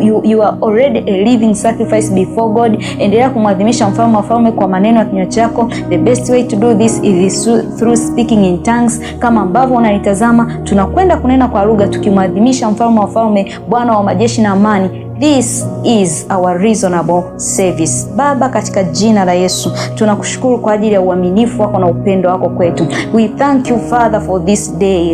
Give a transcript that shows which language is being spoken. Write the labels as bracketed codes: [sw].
[en] You are already a living sacrifice before God. [sw] Endelea kumwadhimisha mfalme wa falme kwa maneno ya kinywa chako. [en] The best way to do this is through speaking in tongues. [sw] Kama ambavyo unanitazama, tunakwenda kunena kwa lugha tukimwadhimisha mfalme wa falme, Bwana wa majeshi na amani, [en] This is our reasonable service. [sw] Baba, katika jina la Yesu tunakushukuru kwa ajili ya uaminifu wako na upendo wako kwetu. [en] We thank you Father for this day.